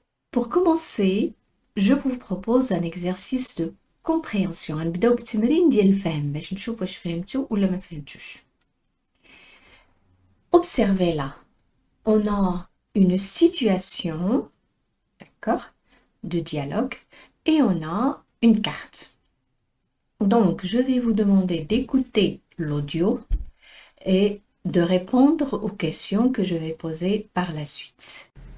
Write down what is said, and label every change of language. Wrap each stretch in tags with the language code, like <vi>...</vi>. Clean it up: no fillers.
<fr>Pour commencer, je vous propose un exercice de compréhension.</fr> <ar>غنبداو بالتمرين ديال الفهم باش نشوف واش فهمتوا ولا ما فهمتوش.</ar> <fr>Observez là. On a une situation, d'accord, de dialogue, et on a une carte. Donc, je vais vous demander d'écouter l'audio et de répondre aux questions que je vais poser par la suite.</fr>